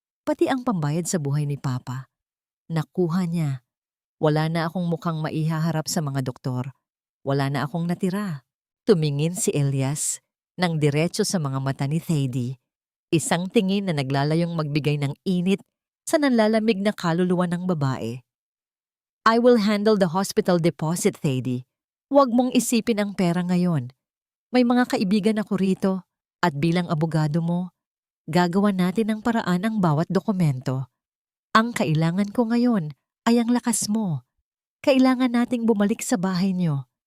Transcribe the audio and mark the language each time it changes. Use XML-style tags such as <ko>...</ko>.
<tl>Pati ang pambayad sa buhay ni Papa. Nakuha niya. Wala na akong mukhang maihaharap sa mga doktor. Wala na akong natira. Tumingin si Elias ng diretso sa mga mata ni Thady. Isang tingin na naglalayong magbigay ng init sa nanlalamig na kaluluwa ng babae.</tl> <en>I will handle the hospital deposit, Thady.</en> <tl>Huwag mong isipin ang pera ngayon. May mga kaibigan ako rito at bilang abogado mo, gagawa natin ng paraan ang bawat dokumento. Ang kailangan ko ngayon ay ang lakas mo. Kailangan nating bumalik sa bahay niyo.</tl>